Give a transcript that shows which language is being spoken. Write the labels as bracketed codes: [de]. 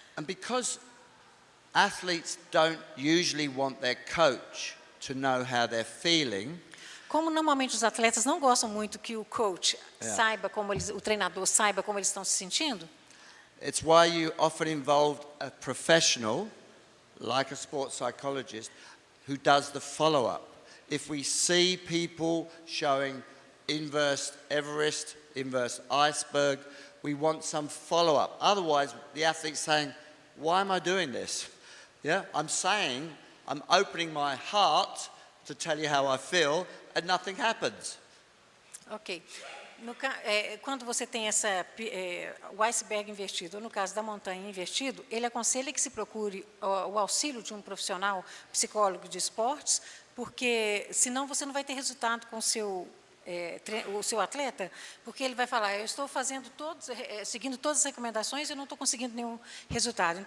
[en] And because athletes don't usually want their coach to know how they're feeling, [pt] Como normalmente os atletas não gostam muito que o coach saiba como o treinador saiba como eles estão se sentindo, [en] it's why you often involve a professional, like a sports psychologist, who does the follow-up. If we see people showing inverse Everest, inverse iceberg, we want some follow-up. Otherwise, the athlete's saying, why am I doing this? Yeah, I'm saying, I'm opening my heart to tell you how I feel, and nothing happens. Ok. [pt] Quando você tem o iceberg invertido, ou no caso da montanha invertido, ele aconselha que se procure o auxílio de um profissional psicólogo de esportes, porque senão você não vai ter resultado com o seu atleta, porque ele vai falar, eu estou seguindo todas as recomendações e eu não estou conseguindo nenhum resultado.